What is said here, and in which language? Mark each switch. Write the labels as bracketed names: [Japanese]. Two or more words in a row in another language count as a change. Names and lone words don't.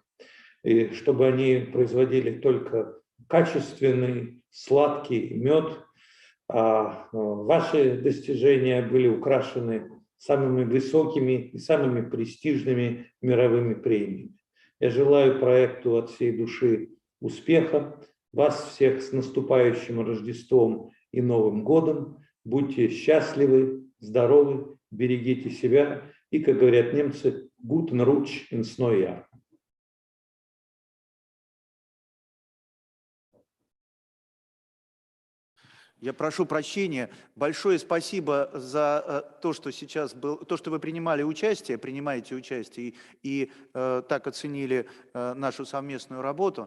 [Russian] И чтобы они производили только качественный, сладкий мед, а ваши достижения были украшены самыми высокими и самыми престижными мировыми премиями. Я желаю проекту от всей души успеха. Вас всех с наступающим Рождеством и Новым годом. Будьте счастливы, здоровы, берегите себя и, как говорят немцы, [German] guten Rutsch ins neue Jahr. [Russian] Я прошу прощения. Большое спасибо за то, что сейчас был, то, что вы принимаете участие и так оценили нашу совместную работу.